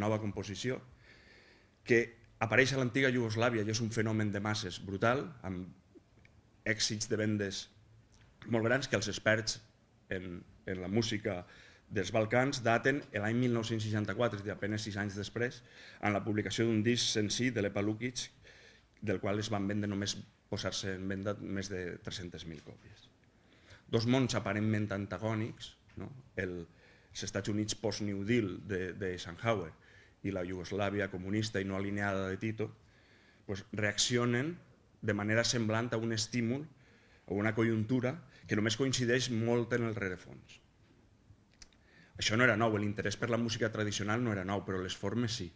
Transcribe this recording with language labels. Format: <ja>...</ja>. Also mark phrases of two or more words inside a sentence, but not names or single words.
<ca>nova composició, que apareix a l'antiga Iugoslàvia i és un fenomen de masses brutal, amb èxits de vendes molt grans que els experts en la música dels Balcans daten l'any 1964, és a dir, apenas 6 anys després, en la publicació d'un disc senzill de Lepa Lukic, del qual es van vendre només posar-se en venda més de 300.000 còpies. Dos mons aparentment antagònics, els Estats Units post-New Deal d'Eisenhower i la Iugoslàvia comunista i no alineada de Tito, reaccionen de manera semblant a un estímul o una conjuntura que només coincideix molt en el rerefons. Això no era nou, l'interès per la música tradicional no era nou, però les formes sí.</ca>